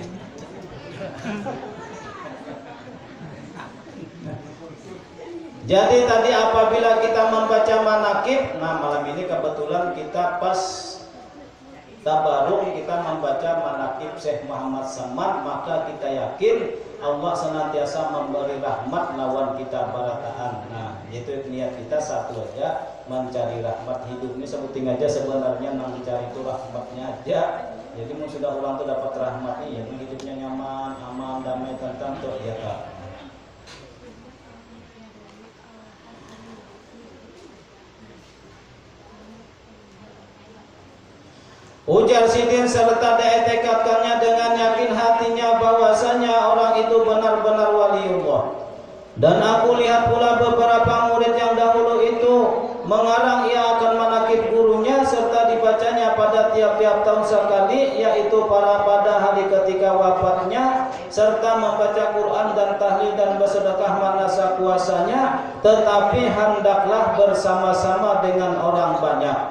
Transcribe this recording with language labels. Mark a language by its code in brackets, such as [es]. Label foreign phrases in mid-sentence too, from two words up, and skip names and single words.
[id] Jadi tadi apabila kita membaca manaqib, nah malam ini kebetulan kita pas tabaruk kita membaca manaqib Syekh Muhammad Samman, maka kita yakin Allah senantiasa memberi rahmat [bjn] lawan kita barataan. Nah, itu niat kita satu aja, mencari rahmat hidup ini sebuting aja sebenarnya nang mencari itu rahmatnya aja. Jadi mau sudah orang tuh dapat rahmat nih, ya hidupnya nyaman, aman, damai, tentram tuh ya Kak. [id] Ujar Sidin serta diitikadkannya dengan yakin hatinya bahwasanya orang itu benar-benar waliullah. Dan aku lihat pula beberapa murid yang dahulu itu mengarang ia akan manaqib gurunya serta dibacanya pada tiap-tiap tahun sekali, yaitu pada hari ketika wafatnya, serta membaca Quran dan tahlil dan bersedekah manasa kuasanya, tetapi hendaklah bersama-sama dengan orang banyak.